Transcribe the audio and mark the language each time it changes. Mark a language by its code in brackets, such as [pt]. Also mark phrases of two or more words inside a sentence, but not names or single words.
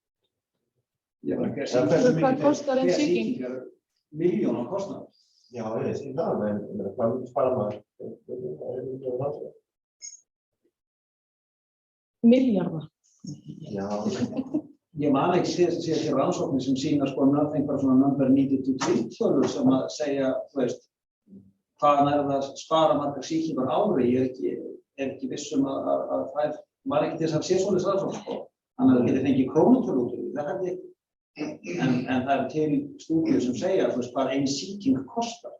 [is] Hvað kostar einn sýking? Milljón á kostnað. Já, ég skil það, en hvað myndi spara maður? Milljarða. Já. Ég man ekki síðast að sé rannsóknir sem sýna sko einhverja svona [en] number needed to treat [is] tölur sem að segja, þú veist, hvaðan er það að spara margar sýkingar á ári. Ég er ekki viss að það var ekki til þess að sé svoleiðis rannsókn, sko. Þannig að það geti fengið krónutölu út úr því, það held ég ekki. En það er til stúdíur sem segja, þú veist, hvað ein sýking kostar.